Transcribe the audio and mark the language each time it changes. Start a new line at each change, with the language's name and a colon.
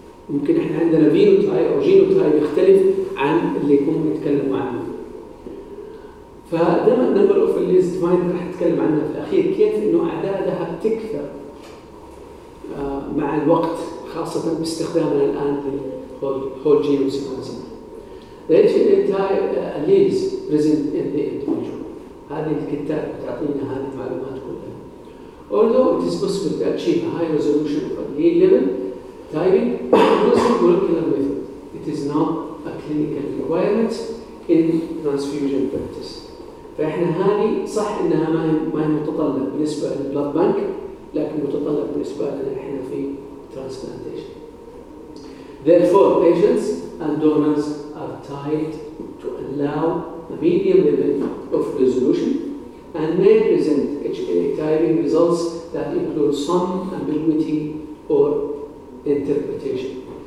Arabic: ممكن احنا عندنا phenotype او genotype يختلف عن اللي يكون نتكلم عنه. فده
English: number of alleles defined
Arabic: راح نتكلم عنها في الاخير كيف انه اعدادها بتكثر مع الوقت خاصة باستخدامنا الان
English: whole genome sequencing. The HLA alleles present in the individual.
Arabic: هذه الكتاب بتعطينا هذه المعلومات كلها.
English: Although it is possible to achieve a high resolution of allele level typing using molecular method, it is not a clinical requirement in transfusion practice.
Arabic: فإحنا هذه صح إنها ما هي متطلب بالنسبة للبلاد بانك لكن متطلب بالنسبة لنا إحنا في transplantation.
English: Therefore, patients and donors are tied to allow a medium level of resolution and may present HLA typing results that include some ambiguity or interpretation.